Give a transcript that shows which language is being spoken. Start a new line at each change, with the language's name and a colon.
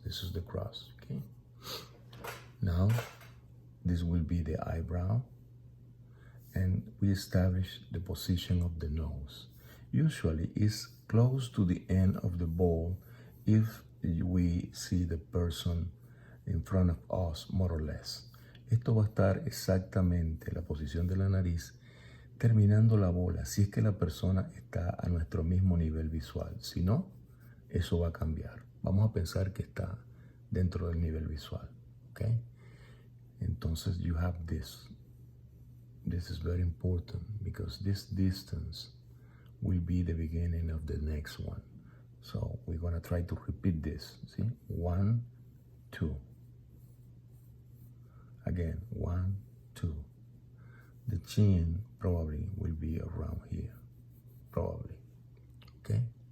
English: This is the cross, okay? Now, this will be the eyebrow. And we establish the position of the nose. Usually it's close to the end of the ball if we see the person in front of us, more or less.
Spanish: Esto va a estar exactamente la posición de la nariz terminando la bola, si es que la persona está a nuestro mismo nivel visual. Si no, eso va a cambiar. Vamos a pensar que está dentro del nivel visual, ¿ok?
English: Entonces, you have this. This is very important because this distance will be the beginning of the next one. So we're gonna try to repeat this, see? 1, 2. Again, 1, 2. The chin probably will be around here, probably, okay?